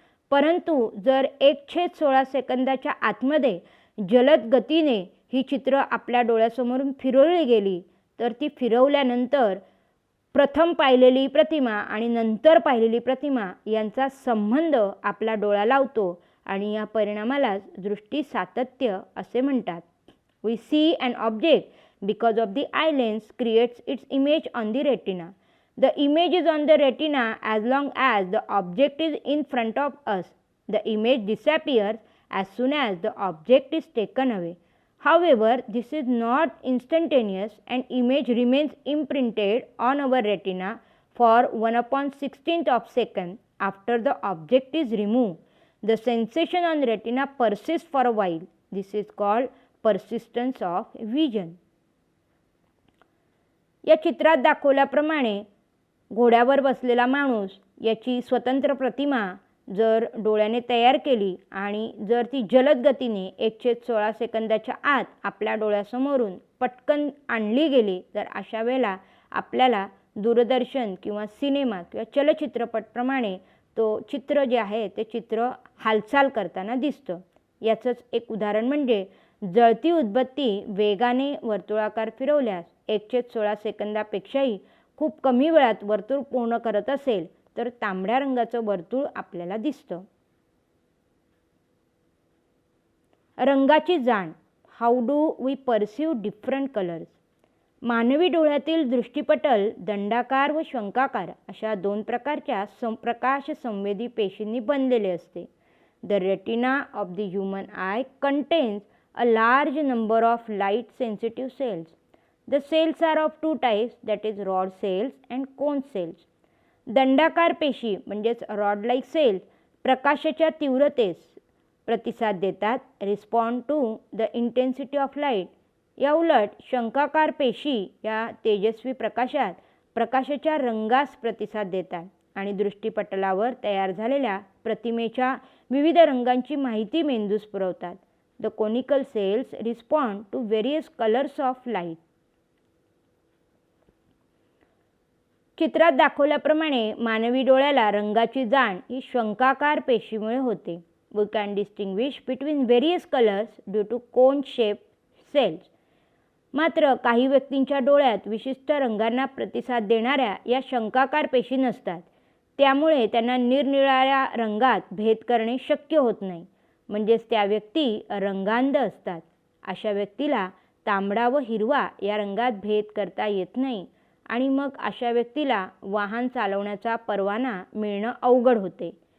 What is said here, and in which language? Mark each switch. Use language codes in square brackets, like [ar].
[mr] परंतु जर 1/16 सेकंदाच्या आतमध्ये जलद गतीने ही चित्र आपल्या डोळ्यासमोरून फिरवली गेली तर ती फिरवल्यानंतर प्रथम पाहिलेली प्रतिमा आणि नंतर पाहिलेली प्रतिमा यांचा संबंध आपला डोळा लावतो आणि या परिणामाला दृष्टी सातत्य असे म्हणतात. [en] We see an object because of the eye lens creates its image on the retina. The image is on the retina as long as the object is in front of us. The image disappears as soon as the object is taken away. However, this is not instantaneous and image remains imprinted on our retina for 1/16th of second after the object is removed. The sensation on retina persists for a while. This is called persistence of vision. [mr] या चित्रात दाखवल्याप्रमाणे घोड्यावर बसलेला माणूस याची स्वतंत्र प्रतिमा जर डोळ्याने तयार केली आणि जर ती जलद गतीने 1/16 सेकंदाच्या आत आपल्या डोळ्यासमोरून पटकन आणली गेली तर अशा वेळेला आपल्याला दूरदर्शन किंवा सिनेमा किंवा चलचित्रपटप्रमाणे तो चित्र जे आहे ते चित्र हालचाल करताना दिसतं. याचंच एक उदाहरण म्हणजे जळती उदबत्ती वेगाने वर्तुळाकार फिरवल्यास 1/16 सेकंदापेक्षाही खूप कमी वेळात वर्तुळ पूर्ण करत असेल तर तांबड्या रंगाचं वर्तुळ आपल्याला दिसतं. रंगाची जाण, [en] How do we perceive different colours. [mr] मानवी डोळ्यातील दृष्टिपटल दंडाकार व शंकाकार अशा दोन प्रकारच्या प्रकाश संवेदी पेशींनी बनलेले असते. [en] The retina of the human eye contains a large number of light sensitive cells. The cells are of two types, that is rod cells and cone cells. [mr] दंडाकार पेशी म्हणजेच [en] rod like cells [mr] प्रकाशाच्या तीव्रतेस प्रतिसाद देतात, [en] Respond to the intensity of light. [mr] या उलट शंकाकार पेशी या तेजस्वी प्रकाशात प्रकाशाच्या रंगास प्रतिसाद देतात आणि दृष्टिपटलावर तयार झालेल्या प्रतिमेच्या विविध रंगांची माहिती मेंदूस पुरवतात. [en] The conical cells respond to various colors of light. [mr] चित्रात दाखवल्याप्रमाणे मानवी डोळ्याला रंगाची जाण ही शंकाकार पेशीमुळे होते. [en] We can distinguish between various colors due to cone shaped cells. [mr] मात्र काही व्यक्तींच्या डोळ्यात विशिष्ट रंगांना प्रतिसाद देणाऱ्या या शंकाकार पेशी नसतात. त्यामुळे त्यांना निरनिराळ्या रंगात भेद करणे शक्य होत नाही. म्हणजेच त्या व्यक्ती रंगांध असतात. अशा व्यक्तीला तांबडा व हिरवा या रंगात भेद करता येत नाही आणि मग अशा व्यक्तीला वाहन चालवण्याचा परवाना मिळणं अवघड होते.